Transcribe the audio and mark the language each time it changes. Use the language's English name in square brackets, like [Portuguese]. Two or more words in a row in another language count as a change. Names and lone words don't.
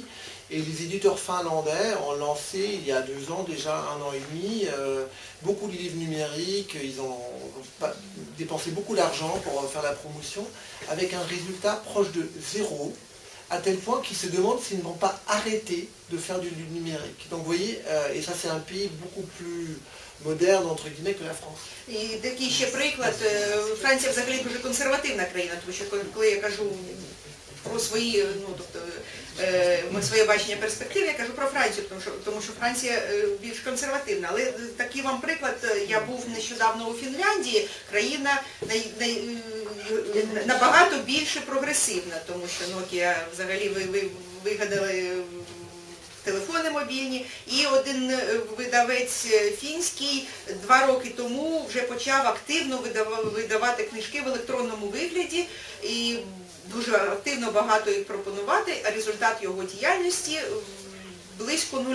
[French] Et les éditeurs finlandais ont lancé il y a 2 ans, déjà 1 an et demi, beaucoup de livres numériques, ils ont dépensé beaucoup d'argent pour faire la promotion, avec un résultat proche de 0, à tel point qu'ils se demandent s'ils ne vont pas arrêter de faire du numérique. Donc vous voyez, et ça c'est un pays beaucoup plus moderne, entre guillemets, que la France. [Ukrainian] І такий ще приклад, Франція взагалі дуже консервативна країна, тому що коли я кажу про своє бачення перспектив, я кажу про Францію, тому що Франція більш консервативна. Але такий вам приклад, я був нещодавно у Фінляндії, країна набагато більше прогресивна, тому що Nokia взагалі вигадали телефони мобільні, і один видавець фінський 2 роки тому вже почав активно видавати книжки в електронному вигляді, і дуже активно багато їх пропонувати, а результат його діяльності близько 0.